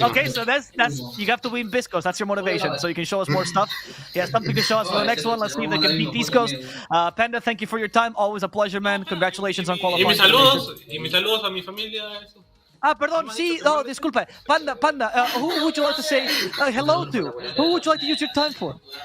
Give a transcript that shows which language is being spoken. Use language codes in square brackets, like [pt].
[en] Okay, so that's you have to win Biscos. That's your motivation. So you can show us more stuff. He has something to show us for the next one. Let's see if they can beat Biscos. Panda, thank you for your time. Always a pleasure, man. Congratulations on qualifying. [es] Y mis saludos a mi familia. Eso. Perdón, sí, no, disculpe. [en] Panda, who would you like to say hello to? Who would you like to use your time for?